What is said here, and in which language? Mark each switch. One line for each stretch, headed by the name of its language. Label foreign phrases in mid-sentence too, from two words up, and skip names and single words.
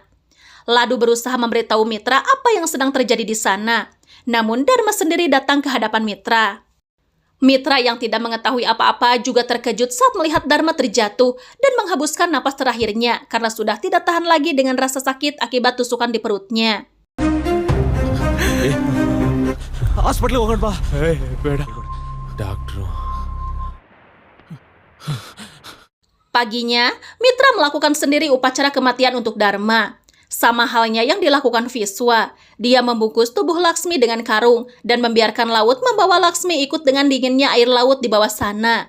Indonesian: Ladu berusaha memberitahu Mitra apa yang sedang terjadi di sana. Namun Dharma sendiri datang ke hadapan Mitra. Mitra yang tidak mengetahui apa-apa juga terkejut saat melihat Dharma terjatuh dan menghembuskan napas terakhirnya karena sudah tidak tahan lagi dengan rasa sakit akibat tusukan di perutnya.
Kannada: ಹಾಸ್ಪಿಟ್ಲಿಗೆ ಹೋಗೋಣ ಬಾ. ಬೇಡ ಡಾಕ್ಟ್ರು.
Indonesian: Paginya, Mitra melakukan sendiri upacara kematian untuk Dharma. Sama halnya yang dilakukan Viswa, dia membungkus tubuh Laksmi dengan karung dan membiarkan laut membawa Laksmi ikut dengan dinginnya air laut di bawah sana.